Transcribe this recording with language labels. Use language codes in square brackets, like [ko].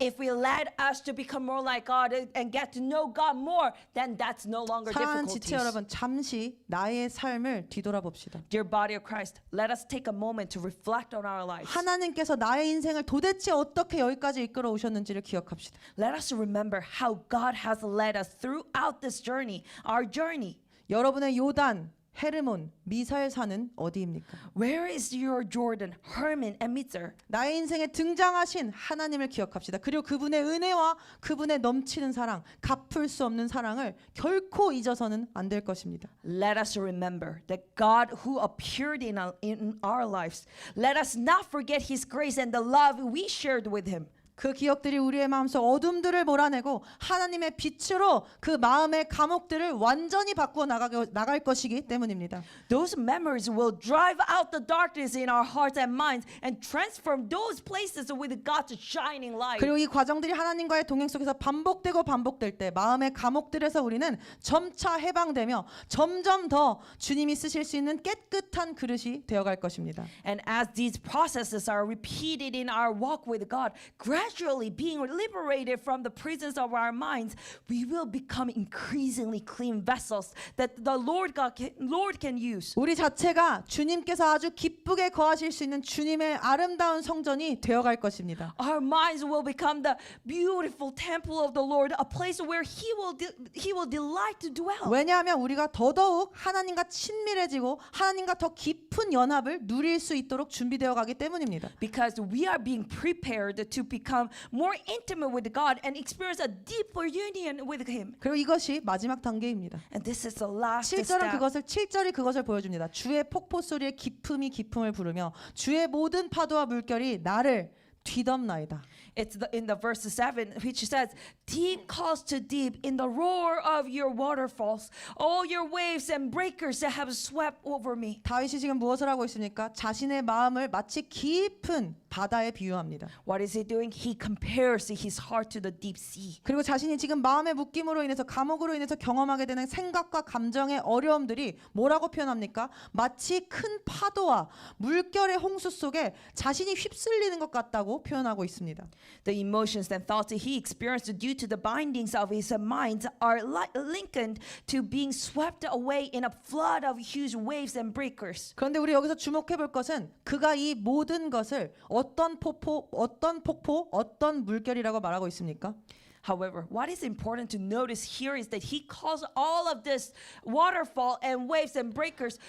[en] If we led us to become more like God and get to know God more, then that's no longer [ko] 사랑하는 지체 여러분, 잠시 나의 삶을 뒤돌아봅시다. [en] Dear body of Christ, let us take a moment to reflect on our lives. [ko] 하나님께서 나의 인생을 도대체 어떻게 여기까지 이끌어 오셨는지를 기억합시다. [en] Let us remember how God has led us throughout this journey, our journey. [ko] 여러분의 요단, 헤르몬, 미사엘산은 어디입니까? [en] Where is your Jordan, Hermon, and Mitzer? [ko] 나의 인생에 등장하신 하나님을 기억합시다. 그리고 그분의 은혜와 그분의 넘치는 사랑, 갚을 수 없는 사랑을 결코 잊어서는 안 될 것입니다. [en] Let us remember that God who appeared in our lives. Let us not forget His grace and the love we shared with Him. [ko] 그 기억들이 우리의 마음속 어둠들을 몰아내고 하나님의 빛으로 그 마음의 감옥들을 완전히 바꾸어 나갈 것이기 때문입니다. [en] Those memories will drive out the darkness in our hearts and minds and transform those places with God's shining light. [ko] 그리고 이 과정들이 하나님과의 동행 속에서 반복되고 반복될 때 마음의 감옥들에서 우리는 점차 해방되며 점점 더 주님이 쓰실 수 있는 깨끗한 그릇이 되어갈 것입니다. [en] And as these processes are repeated in our walk with God, gradually being liberated from the prisons of our minds, we will become increasingly clean vessels that the Lord can use. [ko] 우리 자체가 주님께서 아주 기쁘게 거하실 수 있는 주님의 아름다운 성전이 되어갈 것입니다. [en] Our minds will become the beautiful temple of the Lord, a place where He will delight to dwell. [ko] 왜냐하면 우리가 더더욱 하나님과 친밀해지고 하나님과 더 깊은 연합을 누릴 수 있도록 준비되어 가기 때문입니다. [en] Because we are being prepared to become more intimate with God and experience a deeper union with Him. [ko] 그리고 이것이 마지막 단계입니다. [en] And this is the last [ko] 7절은 [en] step. [ko] 7절이 그것을 보여줍니다. 주의 폭포 소리에 기품이 기품을 부르며 주의 모든 파도와 물결이 나를 뒤덮나이다. [en] It's in the verse 7 which says, deep calls to deep in the roar of your waterfalls, all your waves and breakers that have swept over me. [ko] 다윗이 지금 무엇을 하고 있습니까? 자신의 마음을 마치 깊은 바다에 비유합니다. [en] What is he doing? He compares his heart to the deep sea. [ko] 그리고 자신이 지금 마음의 묶임으로 인해서 감옥으로 인해서 경험하게 되는 생각과 감정의 어려움들이 뭐라고 표현합니까? 마치 큰 파도와 물결의 홍수 속에 자신이 휩쓸리는 것 같다고 표현하고 있습니다. [en] The emotions and thoughts that he experienced due to the bindings of his mind are likened to being swept away in a flood of huge waves and breakers. [ko] 그런데 우리 여기서 주목해 볼 것은 그가 이 모든 것을 어떤 폭포, 어떤 물결이라고 말하고 있습니까? [en] However, what is important to notice here is that he calls all of this waterfall and waves and breakers.